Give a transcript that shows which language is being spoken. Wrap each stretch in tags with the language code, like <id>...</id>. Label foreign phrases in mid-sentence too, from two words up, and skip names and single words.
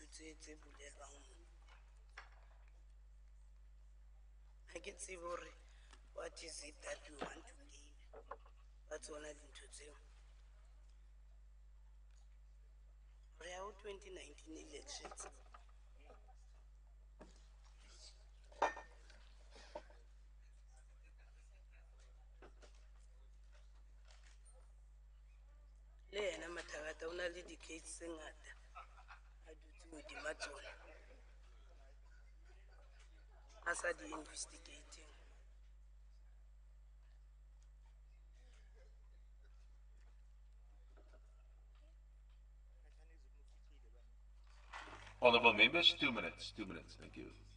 <en>I can see what is it that we want to gain. That's all I need to do. Real 2019 elections.</en> <st>Le yena mathagata o na le di-case tse ngata a dutse hodima tsona a sa di-investigating.</st> <en>Honourable members, 2 minutes, thank you.</en>